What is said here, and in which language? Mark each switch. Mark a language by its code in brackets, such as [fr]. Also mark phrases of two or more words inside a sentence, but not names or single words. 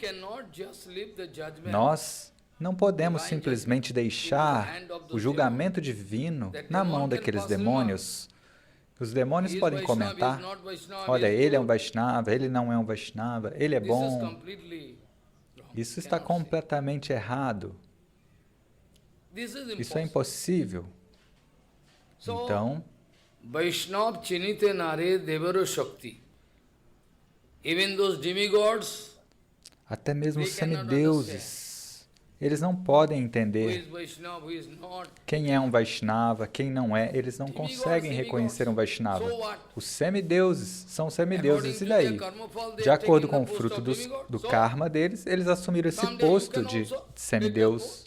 [pt] Nós não podemos simplesmente deixar o julgamento divino na mão daqueles demônios. Os demônios podem comentar, olha, ele é um Vaishnava, ele não é um Vaishnava, ele é bom. Isso está completamente errado. Isso é impossível. Então, [bn] বৈষ্ণব চিনিতে নারে দেবেরও শক্তি. [en] Even those demigods, [pt] até mesmo os semideuses, eles não podem entender quem é um Vaishnava, quem não é. Eles não conseguem reconhecer um Vaishnava. Os semideuses são semideuses, e daí? De acordo com o fruto do karma deles, eles assumiram esse posto de semideus.